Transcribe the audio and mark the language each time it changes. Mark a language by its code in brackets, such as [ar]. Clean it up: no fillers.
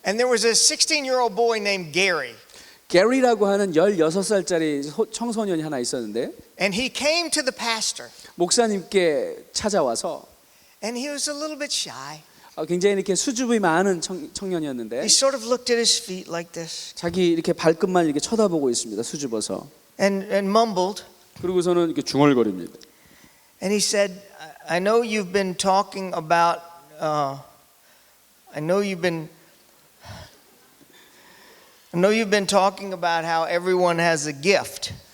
[en] And there was a 16-year-old boy named Gary. [ko] 게리라고 하는 16살짜리 청소년이 하나 있었는데 [en] And he came to the pastor, [ko] 목사님께 찾아와서 [en] and he was a little bit shy. [ko] 굉장히 이렇게 수줍음이 많은 청년이었는데 [en] He sort of looked at his feet like this [ko] 자기 이렇게 발끝만 이렇게 쳐다보고 있습니다. 수줍어서. [en] and mumbled. [ko] 그리고서는 이렇게 중얼거립니다. [en] And he said, I know you've been talking about, I know you've been talking about how everyone has a gift.